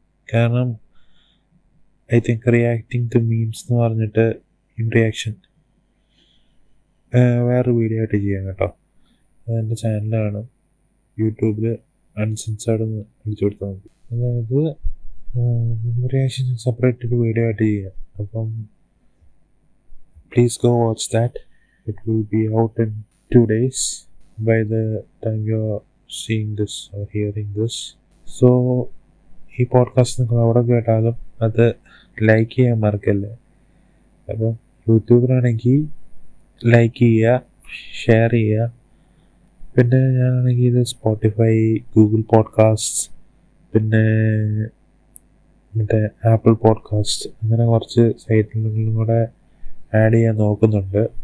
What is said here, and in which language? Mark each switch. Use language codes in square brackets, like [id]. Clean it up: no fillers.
[ml] കാരണം [en] I think reacting to memes [ml] എന്ന് പറഞ്ഞിട്ട് റിയാക്ഷൻ വേറെ വീഡിയോ ആയിട്ട് ചെയ്യാം കേട്ടോ. അതെൻ്റെ ചാനലാണ്. യൂട്യൂബിൽ അൺസെൻസേർഡ് എന്ന് അടിച്ചു കൊടുത്താൽ മതി. അതായത് റിയാക്ഷൻ സെപ്പറേറ്റ് ഒരു വീഡിയോ ആയിട്ട് ചെയ്യാം. അപ്പം [en] Please go watch that. It will be out in 2 days by the time you are seeing this or hearing this. [ml] ഈ പോഡ്കാസ്റ്റ് നിങ്ങൾ അവിടെ കേട്ടാലും അത് ലൈക്ക് ചെയ്യാൻ മറക്കല്ലേ. അപ്പം യൂട്യൂബിലാണെങ്കിൽ ലൈക്ക് ചെയ്യുക, ഷെയർ ചെയ്യുക. പിന്നെ ഞാനാണെങ്കിൽ ഇത് സ്പോട്ടിഫൈ, ഗൂഗിൾ പോഡ്കാസ്റ്റ്, പിന്നെ മറ്റേ ആപ്പിൾ പോഡ്കാസ്റ്റ്, അങ്ങനെ കുറച്ച് സൈറ്റുകളിലും കൂടെ ആഡ് ചെയ്യാൻ നോക്കുന്നുണ്ട്.